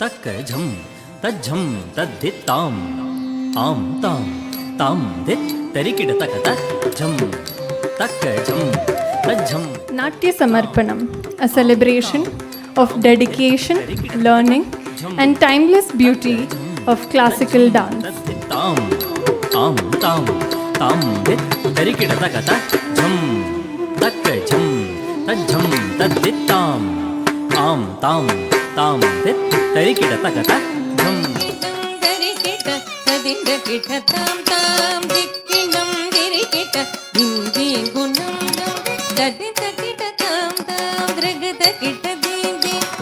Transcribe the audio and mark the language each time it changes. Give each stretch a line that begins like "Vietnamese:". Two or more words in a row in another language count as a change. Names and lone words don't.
English: झम तज्झम तद्धित्ताम आम ताम ताम धित् तरिकिड तकत झम तक झम तज्झम. Natya Samarpanam, a celebration of dedication, learning and timeless beauty of classical dance. तद्धित्ताम आम ताम ताम धित् तरिकिड तकत झम तक झम तज्झम तद्धित्ताम आम ताम ताम धित् तरिकिड तकत झम. தரிகிட ததிண்டகிட தாம் தாம் திக்கிடம் திரிகிட திந்தி குணம் ததிண்டகிட தாம் தாம் திரகதகிட திந்தி